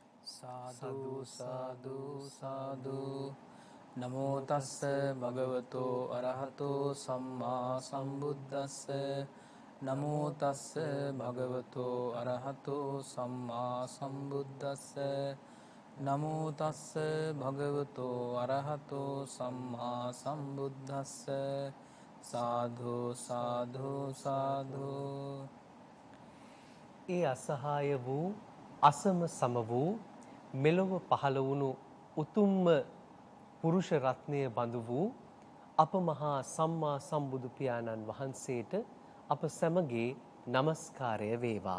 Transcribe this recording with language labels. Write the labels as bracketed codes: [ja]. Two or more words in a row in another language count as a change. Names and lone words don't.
[pi] සාදු සාදු සාදු නමෝ තස්ස භගවතෝ අරහතෝ සම්මා සම්බුද්දස්ස නමෝ තස්ස භගවතෝ අරහතෝ සම්මා සම්බුද්දස්ස නමෝ තස්ස භගවතෝ අරහතෝ සම්මා සම්බුද්දස්ස සාදු සාදු සාදු. [si] ඒ අසහාය වූ අසම සම වූ මෙලොව පහළ වුණු උතුම්ම පුරුෂ රත්නය බඳු වූ අප මහා සම්මා සම්බුදු පියාණන් වහන්සේට අප සැමගේ নমස්කාරය වේවා.